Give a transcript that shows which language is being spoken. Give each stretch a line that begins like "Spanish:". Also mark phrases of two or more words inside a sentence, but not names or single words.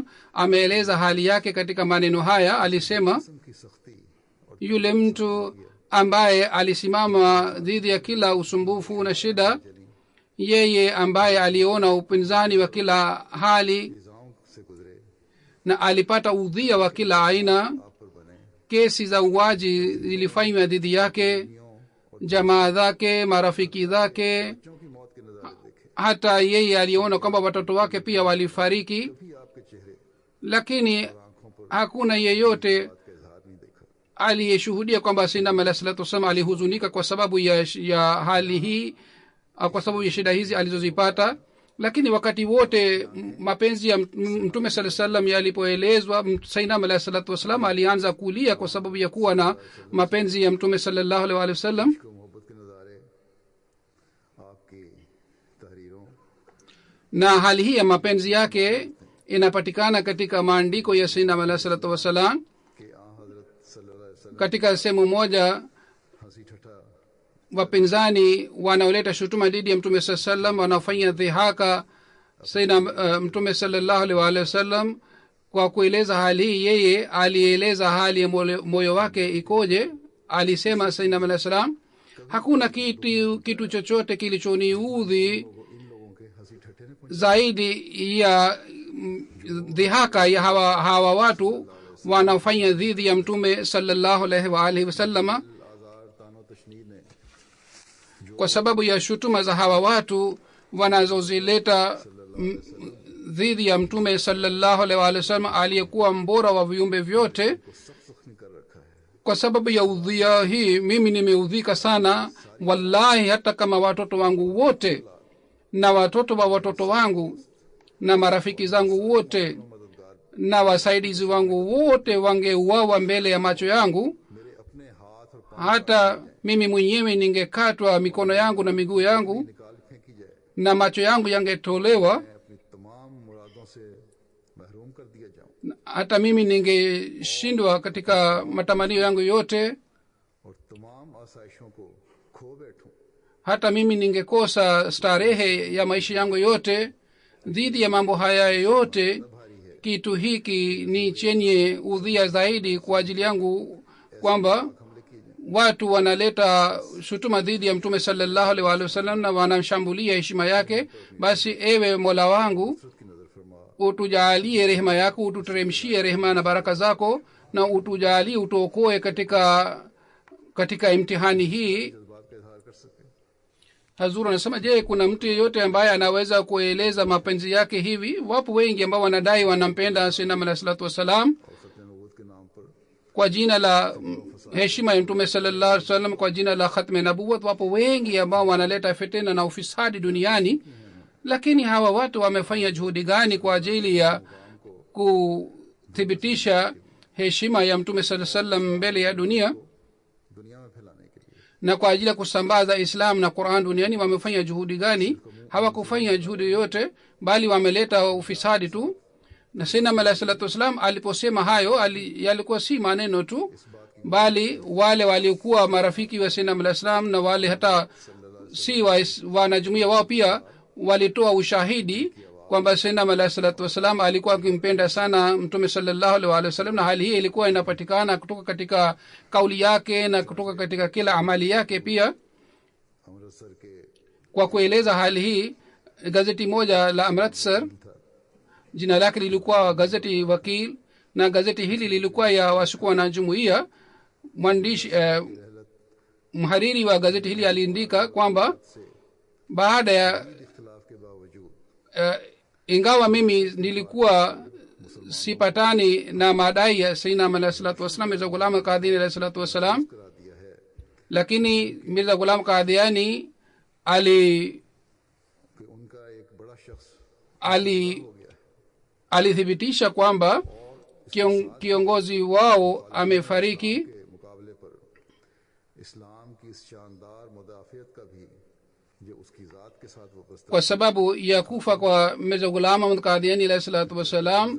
Swahili: Ameeleza hali yake katika maneno haya, alisema, yule mtu ambaye alisimama dhidi ya kila usumbufu na shida, yeye ambaye aliona upinzani wa kila hali, na alipata udhia wa kila aina.
Urdu: آپ پر بنے,
Swahili: Kesi za uwaji zilifanywa dhidi yake, jamaa zake, marafiki zake,
Urdu: بچوں کی موت کے نظارے دیکھے,
Swahili: hata yeye aliona kwamba watoto wake pia walifariki,
Urdu: بھی آپ کے چہرے
Swahili: lakini
Urdu: آنکھوں پر
Swahili: hakuna yeyote
Urdu: بات کا اظہار نہیں دیکھا.
Swahili: aliyeshuhudia kwamba
Arabic: سيدنا عليه الصلاة والسلام
Swahili: alihuzunika kwa sababu ya hali hii au kwa sababu ya shida hizi alizozipata. Lakini wakati wote mapenzi ya mtume
Arabic: صلى الله عليه وسلم
Swahili: yalipoelezwa,
Arabic: سيدنا عليه الصلاة والسلام
Swahili: alianza kulia kwa sababu ya kuwa na mapenzi ya mtume
Arabic: صلى الله عليه وسلم.
Urdu: کو محبت کے نظارے آپ کی تحریروں
Swahili: Na hali hii ya mapenzi yake inapatikana katika maandiko ya
Arabic: سيدنا عليه الصلاة والسلام.
Urdu: کے آں حضرت
Arabic: صلى الله عليه وسلم
Swahili: Katika sehemu moja
Urdu: ہنسی ٹھٹھا
Swahili: wapinzani wanaoleta shutuma dhidi ya mtume saa sallam wanafanya dhihaka Sayyidina mtume
Arabic: صلى الله عليه وسلم.
Swahili: Kwa kueleza hali hii, yeye alieleza hali ya moyo wake ikoje. Alisema
Arabic: سيدنا عليه السلام,
Swahili: hakuna kitu chochote kilichoniudhi
Urdu: ان لوگوں کے ہنسی ٹھٹھے نے
Swahili: zaidi ya dhihaka ya hawa watu wanafanya dhidi ya mtume
Arabic: صلى الله عليه وسلم.
Urdu: آزار طعنوں تشنیع نے
Swahili: Kwa sababu ya shutuma za hawa watu wanazozileta dhidi ya mtume
Arabic: صلى الله عليه وسلم
Swahili: aliyekuwa mbora wa viumbe vyote,
Urdu: سخت زخمی کر رکھا ہے.
Swahili: kwa sababu ya udhia hii mimi nimeudhika sana wallahi. Hata kama watoto wangu wote na watoto wa watoto wangu na marafiki zangu wote na wasaidizi wangu wote wangeuawa mbele ya macho yangu,
Urdu: میرے اپنے ہاتھ اور پاؤں
Swahili: hata mimi mwenyewe ningekatwa mikono yangu na miguu yangu
Urdu: نکال پھینکی جائے,
Swahili: na macho yangu yangetolewa,
Urdu: میں اپنی تمام مرادوں سے محروم کر دیا جاؤں
Swahili: hata mimi ningeshindwa katika matamanio yangu yote,
Urdu: اور تمام آسائشوں کو کھو بیٹھوں.
Swahili: hata mimi ningekosa starehe ya maisha yangu yote. Dhidi ya mambo haya yote, kitu hiki ni chenye udhia zaidi kwa ajili yangu, kwamba watu wanaleta shutuma dhidi ya mtume
Arabic: صلى الله عليه وسلم
Swahili: na wanamshambulia heshima yake. Basi ewe Mola wangu,
Urdu: کی نظر فرما,
Swahili: utujalie rehema yako, ututeremshie rehema na baraka zako, na utujalie utuokoe katika imtihani hii.
Urdu: جذبات کا اظہار کر سکے.
Swahili: Hazur anasema, je, kuna mtu yeyote ambaye anaweza kueleza mapenzi yake hivi? Wapo wengi ambao wanadai wanampenda
Arabic: سيدنا عليه الصلاة والسلام
Urdu: اور ستیہ نبوت کے نام پر
Swahili: kwa jina la heshima ya mtume
Arabic: صلى الله عليه وسلم,
Swahili: kwa jina la
Urdu: ختم نبوت.
Swahili: Wapo wengi ambao wanaleta fitina na ufisadi duniani, lakini hawa watu wamefanya juhudi gani kwa ajili ya kuthibitisha heshima ya mtume
Arabic: صلى الله عليه وسلم
Swahili: mbele ya dunia
Urdu: دنیا میں پھیلانے کے لیے?
Swahili: na kwa ajili ya kusambaza Islam na Qur'an duniani? Wamefanya juhudi gani? Hawakufanya juhudi yoyote, bali wameleta ufisadi tu. Na
Arabic: سيدنا عليه الصلاة والسلام
Swahili: aliposema hayo, yalikuwa si maneno tu, bali wale waliokuwa marafiki wa
Arabic: سيدنا عليه السلام
Swahili: na wale hata si wanajumuia wao pia walitoa ushahidi kwamba
Arabic: سيدنا عليه الصلاة والسلام
Swahili: alikuwa akimpenda sana mtume
Arabic: صلى الله عليه وسلم,
Swahili: na hali hii ilikuwa inapatikana kutoka katika kauli yake na kutoka katika kila amali yake pia.
Urdu: امرتسر کے
Swahili: Kwa kueleza hali hii, gazeti moja la Amritsar, jina lake lilikuwa gazeti Wakil, na gazeti hili lilikuwa ya wasikuwa na jumuiya. Mwandishi mhariri wa gazeti hili aliandika kwamba baada ya
Urdu: اختلاف کے باوجود
Swahili: ingawa mimi nilikuwa sipatani na madai ya
Arabic: سيدنا عليه الصلاة والسلام,
Swahili: Mirza Ghulam Qadiani
Arabic: عليه الصلاة والسلام,
Urdu: کرا دیا ہے
Swahili: lakini Mirza Ghulam Qadiani
Urdu: کہ ان کا ایک بڑا شخص
Swahili: alithibitisha kwamba kiongozi wao amefariki,
Urdu: کے مقابلے پر اسلام کی اس شاندار مدافعت کا بھی جو اس کی ذات کے ساتھ وابستہ
Swahili: kwa sababu ya kufa kwa Mirza Ghulam Ahmad Qadiani
Arabic: عليه الصلاة والسلام.